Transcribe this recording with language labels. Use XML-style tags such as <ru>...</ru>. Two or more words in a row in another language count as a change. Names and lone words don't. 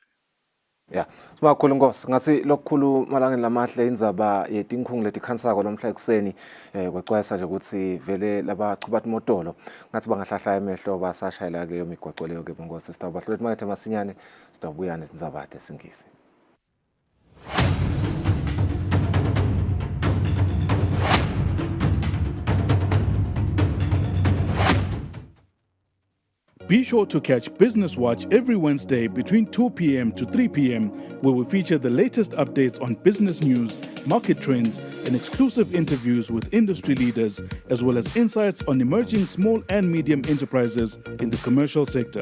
<ss>Yeah, sibakhulu Nkosi ngathi lokukhulu malangeni lamahle indzaba yetinkhungu letikhansako namhla ekuseni kwexwayisa nje ukuthi vele labachuba imotolo ngathi bangahlahla emehlo basashayela leyo migwaqo leyo ke Nkosi sitawubahlola makethe masinyane sitawubuya nezindzaba tesingisi.</ss> <en>Be sure to catch Business Watch every Wednesday between 2 p.m. to 3 p.m., where we feature the latest updates on business news, market trends, and exclusive interviews with industry leaders, as well as insights on emerging small and medium enterprises in the commercial sector.</en>